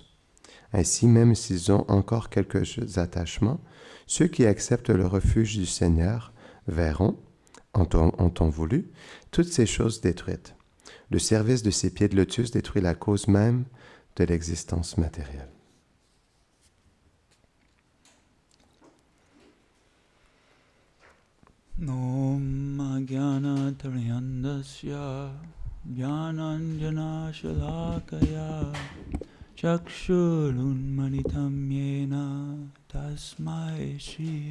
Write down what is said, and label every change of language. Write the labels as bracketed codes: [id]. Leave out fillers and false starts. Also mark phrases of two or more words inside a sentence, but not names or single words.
[fr] Ainsi, même s'ils ont encore quelques attachements, ceux qui acceptent le refuge du Seigneur verront, en temps voulu, toutes ces choses détruites. Le service de ces pieds de lotus détruit la cause même de l'existence matérielle. [sa] Om Ajnana Tarayandasya Jnananjana Shalakaya Chakshurunmanitam Yena Tasmai Shri